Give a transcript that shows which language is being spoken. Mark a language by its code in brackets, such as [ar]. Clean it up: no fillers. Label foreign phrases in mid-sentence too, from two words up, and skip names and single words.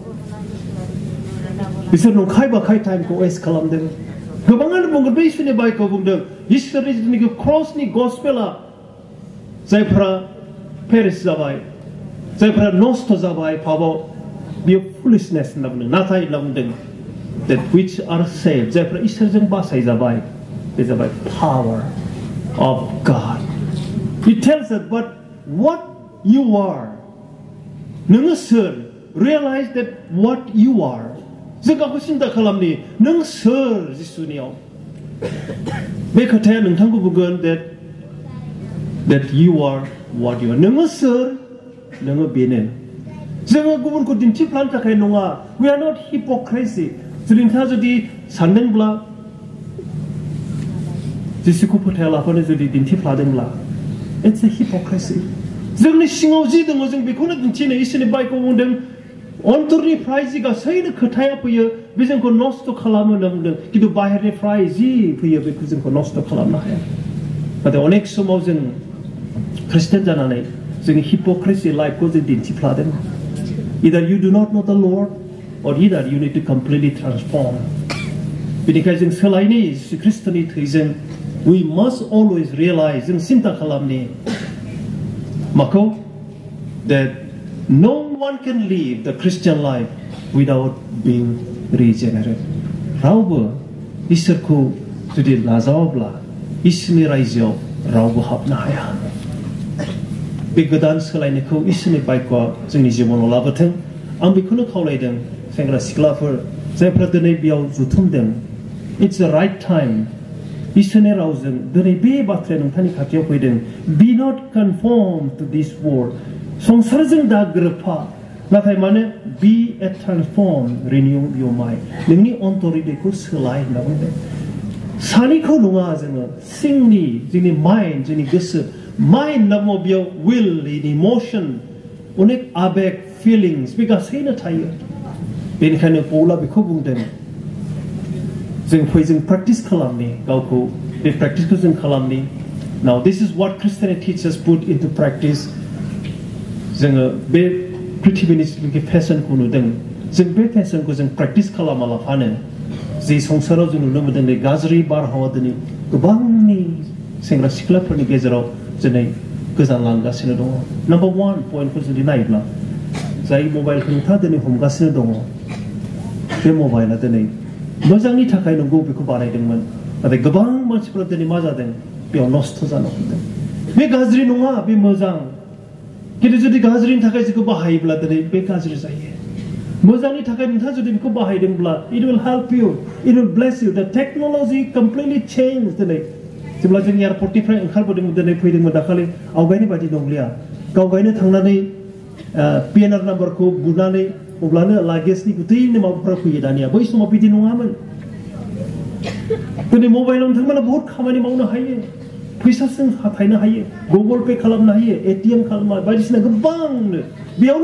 [brx] बिसोर नंखाय बाखाय टाइमखौ वेस्ट खालामदों गोबाङानो बुंगोन बे इसोरनि बाक्यखौ बुंदों इसोरनि जिथुनिखि क्रसनि गस्पेला जायफोरा पेरिस जाबाय जायफोरा नष्ट जाबाय पापाव बियो फुलिशनेस होनना बुंदों नाथाय होनना बुंदों [en] that which are saved [brx] जायफोरा इसोरजों बासायजाबाय बे जाबाय [en] power of God He tells us but what you are [brx] नोङो सोर [en] realize that what you are [brx] जों गावखौ सिन्था खालामनि नों सोर जिसुनियाव बे खोथाया नोंथांखौ बुंगोन [en] that you are what you are [brx] नोङो सोर नोङो बेनो जोङो गुबुनखौ दिन्थिफ्लानो थाखाय नङा [en] we are not hypocrisy [brx] जुदि नोंथाङा जुदि सानदोंब्ला जिसुखौ फोथायालाफानो जुदि दिन्थिफ्लादोंब्ला [en] it's a hypocrisy [brx] जोंनि सिङाव जि दङ जों बेखौनो दिन्थिनो इसोरनि बाक्यखौ बुंदों अन्तरनिफ्राय जि गासैनो खोथाया फैयो बे जोंखौ नष्ट खालामो होनना बुंदों खिन्थु बाहेरनिफ्राय जि फैयो बेखौ जोंखौ नष्ट खालामनो हाया नाथाय अनेक समाव जों ख्रिस्टियान जानानै जोंनि hypocrisy लाइफखौ जों दिन्थिफ्लादों [en] either you do not know the Lord or either you need to completely transform [brx] बेनिखायनो जों सोलायनि जिसु ख्रिस्टनि थैजों [en] we must always realize [brx] जों सिन्ता खालामनि माखौ [en] that no one can live the Christian life without being regenerate [brx] रावबो इसोरखौ जुदि नाजावाब्ला इसोरनि रायजोआव रावबो हाबनो हाया बे गोदान सोलायनायखौ इसोरनि बाक्यआ जोंनि जिबनाव लाबोथों आं बेखौनो खावलायदों सेंग्रा सिख्लाफोर जायफ्रा दिनै बेयाव जुथुमदों [en] it's the right time [brx] इसोरनि रावजों दिनै बे बाथ्राया नोंथांनि खाथियाव फैदों [en] be not conformed to this world [brx] संसारजों दा गोरोबफा नाथाय माने [en] be a transformed renew your mind [brx] नोंनि अन्तरहृदयखौ सोलाय होनना बुंदों सानिखौ नङा जोङो सिंनि जोंनि माइन्ड जोंनि गोसो माइन्ड होनना बुङो बेयाव will इमोशन अनेक आबेग फिलिंस बे गासैनो थायो बेनिखायनो पौला बेखौ बुंदों जों प्रेक्टिस खालामनि गावखौ बे प्रेक्टिसखौ जों खालामनि [en] now this is what Christianity teaches put into practice [brx] जोङो बे पृथ्वीनि जिथुनिखि फेशनखौ नुदों जों बे फेशनखौ जों प्रेक्टिस खालामालाफानो जि संसाराव जों नुनो मोनदों नै गाज्रि बारहावा दिनै गोबांनि सेंग्रा सिख्लाफोरनि गेजेराव दिनै गोजानलांगासिनो दङ नाम्बार 1 पइन्टखौ जुदि नायोब्ला जाय मबाइलखौ नोंथाङा दिनै हमगासिनो दङ बे मबाइला दिनै मोजांनि थाखाय नंगौ बेखौ बानायदोंमोन नाथाय गोबां मानसिफोरा दिनै मा जादों बेयाव नष्ट जानो हमदों बे गाज्रि नङा बे मोजां खिन्थु जुदि गाज्रिनि थाखाय जोंखौ बाहायोब्ला दिनै बे गाज्रि जायो मोजांनि थाखाय नोंथाङा जुदि बेखौ बाहायदोंब्ला [en] it will help you it will bless you the technology completely changed [brx] दिनै जेब्ला जों एयारपर्टनिफ्राय ओंखारबोदोंमोन दिनै फैदोंमोन दाखालि आवगायनि बायदि नंलिया गावगायनो थांनानै PNR नाम्बारखौ बुनानै अब्लानो लागेजनि गुथैनो माबाफोरा फैयो दानिया बै समाव बिदि नङामोन दिनै मबाइलाव नोंथांमोना बहुत खामानि मावनो हायो फैसाजों हाथायनो हायो गुगल पे खालामनो हायो ATM खालामनो बायदिसिना गोबांनो बेयावनो